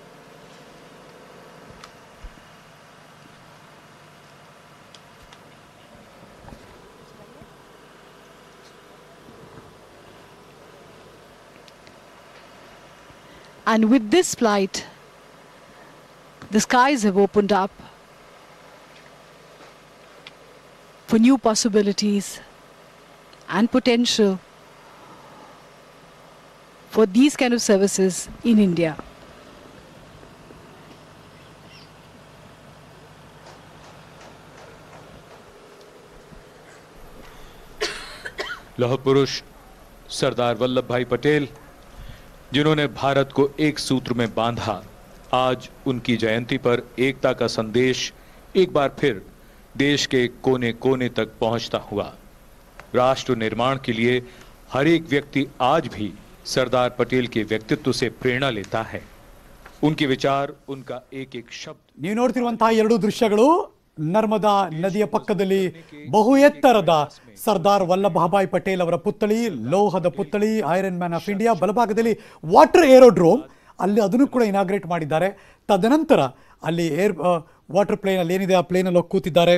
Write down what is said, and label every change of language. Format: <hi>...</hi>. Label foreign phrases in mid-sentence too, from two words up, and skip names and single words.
<en>And with this flight, the skies have opened up for new possibilities and potential for these kind of services in India.</en> <hi>लौह पुरुष सरदार वल्लभ भाई पटेल, जिन्होंने भारत को एक सूत्र में बांधा, आज उनकी जयंती पर एकता का संदेश एक बार फिर देश के कोने कोने तक पहुंचता हुआ. राष्ट्र निर्माण के लिए हर एक व्यक्ति आज भी सरदार पटेल के व्यक्तित्व से प्रेरणा लेता है. उनके विचार, उनका एक एक शब्द.</hi> <kn>ನೀವು ನೋಡ್ತಿರುವಂತಹ ಎರಡು ದೃಶ್ಯಗಳು ನರ್ಮದಾ ನದಿಯ ಪಕ್ಕದಲ್ಲಿ ಬಹು ಎತ್ತರದ ಸರ್ದಾರ್ ವಲ್ಲಭಭಾಯ್ ಪಟೇಲ್ ಅವರ ಪುತ್ಥಳಿ, ಲೋಹದ ಪುತ್ಥಳಿ,</kn> <en>Iron Man of India.</en> <kn>ಬಲಭಾಗದಲ್ಲಿ</kn> <en>water aerodrome,</en> <kn>ಅಲ್ಲಿ ಅದನ್ನು ಕೂಡ ಇನಾಗ್ರೇಟ್ ಮಾಡಿದ್ದಾರೆ. ತದನಂತರ ಅಲ್ಲಿ</kn> <en>water plane</en> <kn>ಅಲ್ಲಿ ಏನಿದೆ ಆ ಪ್ಲೇನಲ್ಲಿ ಹೋಗಿ ಕೂತಿದ್ದಾರೆ.</kn>